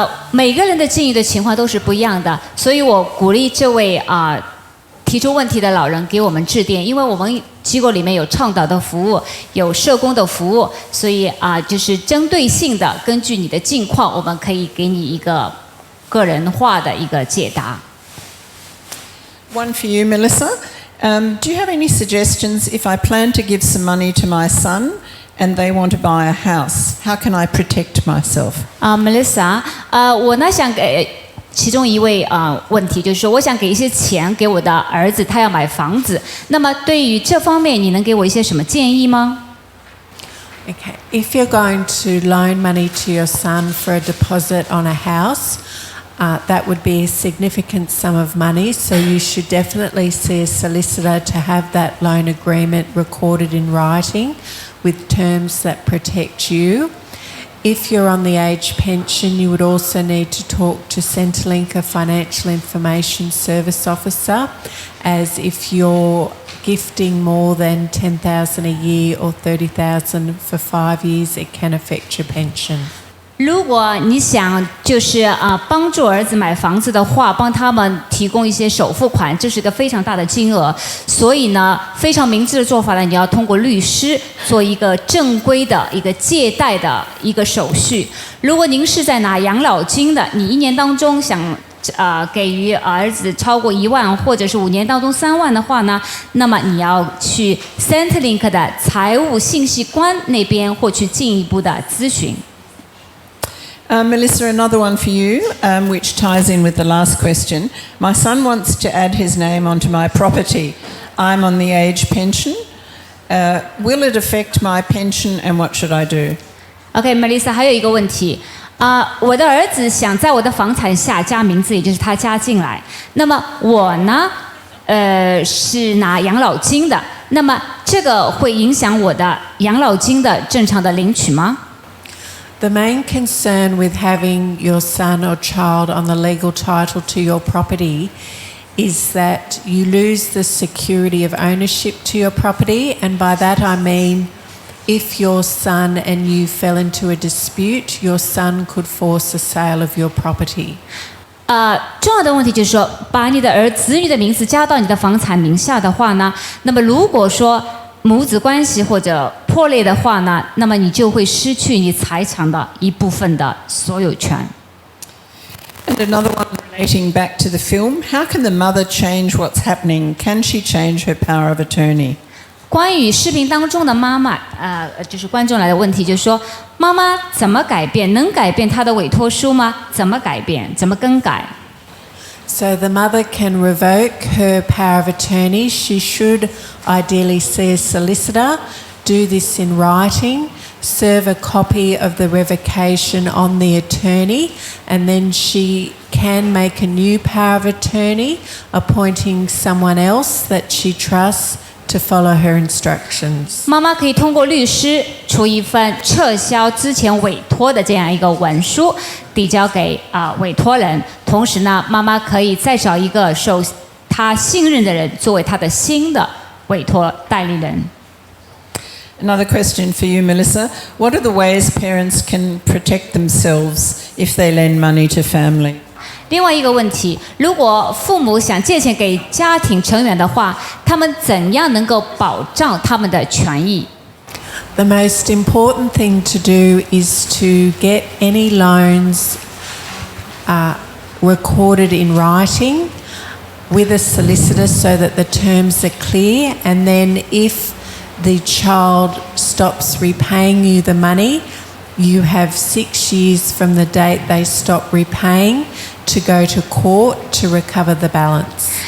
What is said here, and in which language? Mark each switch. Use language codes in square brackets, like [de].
[zh] 每个人的境遇的情况都是不一样的，所以我鼓励这位提出问题的老人给我们致电，因为我们机构里面有倡导的服务，有社工的服务，所以就是针对性的根据你的境况，我们可以给你一个个人化的一个解答。 [en] One for you, Melissa. Do you have any suggestions if I plan to give some money to my son and they want to buy a house? How can I protect myself? [zh] Melissa， 我呢想给其中一位问题，就是说我想给一些钱给我的儿子，他要买房子。那么对于这方面，你能给我一些什么建议吗？ [en] Okay, if you're going to loan money to your son for a deposit on a house, that would be a significant sum of money, so you should definitely see a solicitor to have that loan agreement recorded in writing with terms that protect you. If you're on the age pension, you would also need to talk to Centrelink, a financial information service officer, as if you're gifting more than $10,000 a year or $30,000 for 5 years, it can affect your pension. [zh] 如果你想就是帮助儿子买房子的话，帮他们提供一些首付款，这是个非常大的金额，所以呢，非常明智的做法呢，你要通过律师做一个正规的一个借贷的一个手续。如果您是在拿养老金的，你1年当中想给予儿子超过1万，或者是5年当中3万的话呢，那么你要去 Centrelink 的财务信息官那边获取进一步的咨询。 [en] Melissa, another one for you, which ties in with the last question. My son wants to add his name onto my property. I'm on the age pension. Will it affect my pension and what should I do? [zh] OK，Melissa，还有一个问题我的儿子想在我的房产下加名字，也就是他加进来。那么我呢，是拿养老金的。那么这个会影响我的养老金的正常的领取吗？ [en] The main concern with having your son or child on the legal title to your property is that you lose the security of ownership to your property, and by that I mean if your son and you fell into a dispute, your son could force a sale of your property. [zh] 重要的问题就是说，把你的子女的名字加到你的房产名下的话呢，那么如果说母子关系或者破裂的话呢，那么你就会失去你财产的一部分的所有权。 [en] And another one relating back to the film, how can the mother change what's happening? Can she change her power of attorney? [zh] 关于视频当中的妈妈，就是观众来的问题，就是说，妈妈怎么改变？能改变她的委托书吗？怎么改变？怎么更改？ [en] So the mother can revoke her power of attorney. She should ideally see a solicitor, do this in writing, serve a copy of the revocation on the attorney, and then she can make a new power of attorney, appointing someone else that she trusts to follow her instructions. [zh] 妈妈可以通过律师出一份撤销之前委托的这样一个文书，递交给委托人。同时呢，妈妈可以再找一个受她信任的人作为她的新的委托代理人。 [en] Another question for you, Melissa. What are the ways parents can protect themselves if they lend money to family? [zh] 另外一个问题，如果父母想借钱给家庭成员的话，他们怎样能够保障他们的权益？ [en] The most important thing to do is to get any loans recorded in writing with a solicitor so that the terms are clear, and then if the child stops repaying you the money, you have 6 years from the date they stop repaying to go to court to recover the balance.